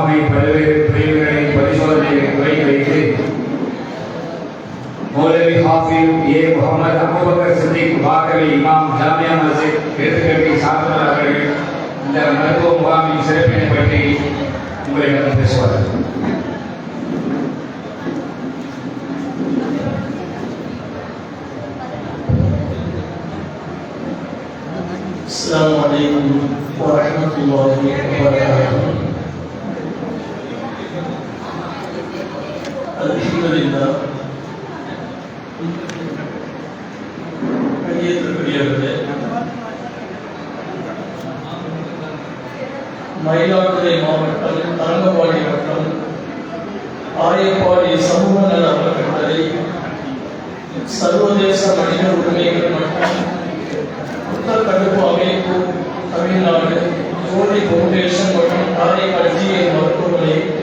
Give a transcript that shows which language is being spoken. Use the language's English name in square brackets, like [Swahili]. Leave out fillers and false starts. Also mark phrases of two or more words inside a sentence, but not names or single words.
[Tamil] பல்வேறு பிரிவுகளை பரிசோதனைகளை துவக்கி வைத்து மௌலவி ஹாஃபிஸ் ஏ முகமது அபூபக்கர் சித்திக் வாகவி இமாம் ஜாமியா மஸ்ஜித் எடுத்துக்கட்டி சாத்தனார் அவர்கள் இந்த மருத்துவ முகாமின் சிறப்பினை பற்றி உங்களிடம் பேசுவார்கள். [Arabic] السلام عليكم ورحمة الله وبركاته. الحمد لله. [Tamil] கண்ணியத்திற்குரியவர்களே, மயிலாடுதுறை மாவட்டம் தரங்கம்பாடி வட்டம் ஆயப்பாடி சமூக நல அறக்கட்டளை சர்வதேச மனித உரிமைகள் மற்றும் புத்தகடுப்பு அமைப்பு தமிழ்நாடு ஜோதி பவுண்டேஷன் மற்றும் காரைக்கால் ஜிஎன் மருத்துவமனை